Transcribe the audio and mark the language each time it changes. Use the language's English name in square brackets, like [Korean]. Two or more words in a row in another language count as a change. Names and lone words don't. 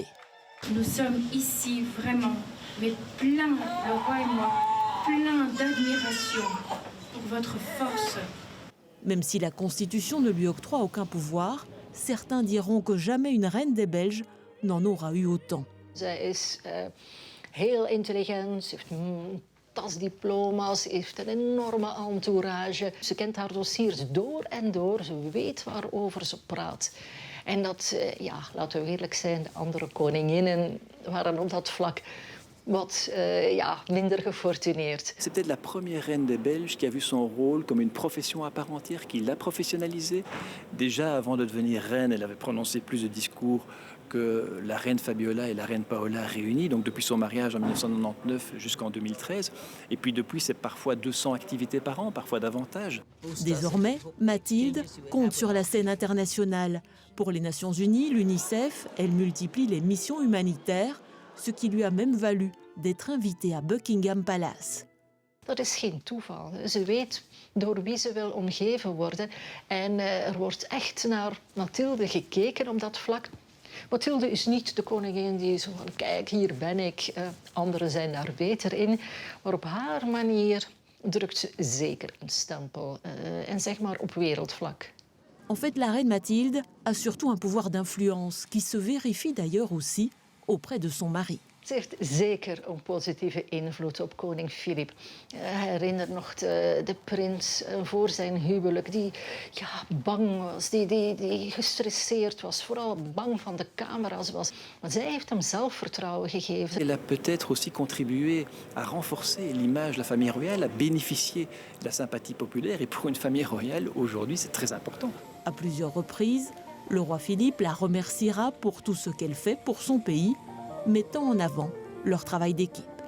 [French] Nous sommes ici vraiment, mais plein, le roi et moi, plein d'admiration pour votre force. Même si la Constitution ne lui octroie aucun pouvoir, certains diront que jamais une reine des Belges n'en aura eu autant. [Dutch] Zij is heel intelligent, ze heeft tasdiploma's, ze heeft een enorme entourage. Ze kent haar dossiers door en door, ze weet waarover ze praat. En dat, laten we eerlijk zijn, de andere koninginnen waren op dat vlak wat minder gefortuneerd. [French] C'est peut-être la première reine des Belges qui a vu son rôle comme une profession à part entière, qui l'a professionnalisée. Déjà, avant de devenir reine, elle avait prononcé plus de discours que la reine Fabiola et la reine Paola réunies, donc depuis son mariage en 1999 jusqu'en 2013. Et puis depuis, c'est parfois 200 activités par an, parfois davantage. Désormais, Mathilde compte sur la scène internationale. Pour les Nations Unies, l'UNICEF, elle multiplie les missions humanitaires, ce qui lui a même valu d'être invitée à Buckingham Palace. [Dutch] Dat is geen toeval. Ze weet door wie ze wil omgeven worden. En er wordt echt naar Mathilde gekeken op dat vlak. Mathilde is niet de koningin die zo van, kijk, hier ben ik. Anderen zijn daar beter in. Maar op haar manier drukt ze zeker een stempel. En zeg maar op wereldvlak. [French] En fait, la reine Mathilde a surtout un pouvoir d'influence qui se vérifie d'ailleurs aussi auprès de son mari. [Dutch] Het heeft zeker een positieve invloed op koning Filip. Herinner nog de prins voor zijn huwelijk, die bang was, die gestresseerd was, vooral bang van de camera's was. Maar zij heeft hem zelfvertrouwen gegeven. [French] Elle a peut-être aussi contribué à renforcer l'image de la famille royale, à bénéficier de la sympathie populaire. Et pour une famille royale, aujourd'hui, c'est très important. À plusieurs reprises, le roi Philippe la remerciera pour tout ce qu'elle fait pour son pays, mettant en avant leur travail d'équipe.